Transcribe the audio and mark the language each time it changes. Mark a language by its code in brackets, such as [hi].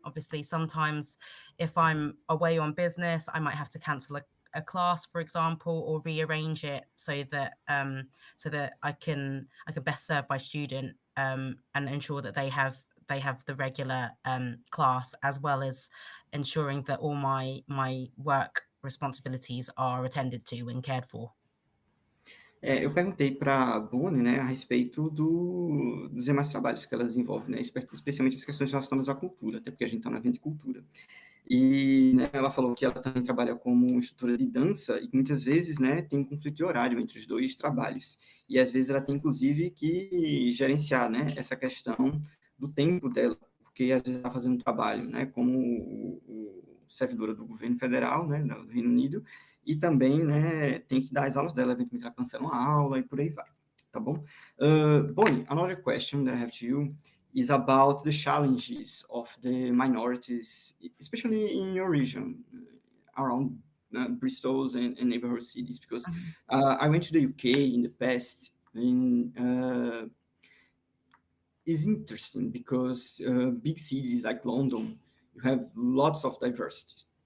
[en] Obviously, sometimes if I'm away on business, I might have to cancel a class, for example, or rearrange it so that I can best serve my student and ensure that they have the regular class, as well as ensuring that all my work responsibilities are attended to and cared for. [pt] Eu perguntei para a Bonny, né, a respeito dos demais trabalhos que ela desenvolve, né, especialmente as questões relacionadas à cultura, até porque a gente está no evento de cultura. E, né, ela falou que ela também trabalha como instrutora de dança e que muitas vezes, né, tem um conflito de horário entre os dois trabalhos. E às vezes ela tem, inclusive, que gerenciar, né, essa questão do tempo dela, porque às vezes está fazendo trabalho, né, como servidora do governo federal, né, do Reino Unido, e também, né, tem que dar as aulas dela, eventualmente ela cancela uma aula e por aí vai, tá bom? [en] Bonny, another question that I have to you is about the challenges of the minorities, especially in your region, around Bristol and neighborhood cities, because I went to the UK in the past, and it's interesting because big cities like London, you have lots of diversity.